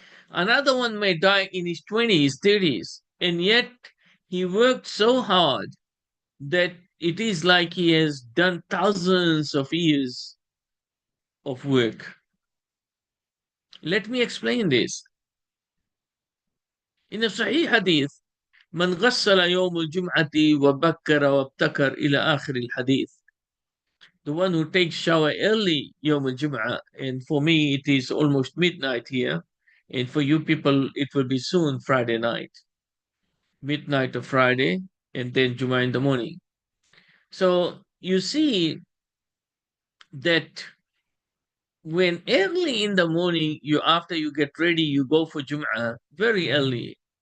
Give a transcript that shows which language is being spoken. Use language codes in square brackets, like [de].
[en] Another one may die in his 20s, 30s, and yet he worked so hard that it is like he has done thousands of years of work. Let me explain this. In a Sahih Hadith, [ar] من غسل يوم الجمعة وبكر وابتكر إلى آخر الحديث. [en] The one who takes shower early [ar] يوم الجمعة, [en] and for me it is almost midnight here, and for you people it will be soon Friday night, midnight of Friday, and then Jummah in the morning. So you see that when early in the morning, after you get ready, you go for Jum'ah very early.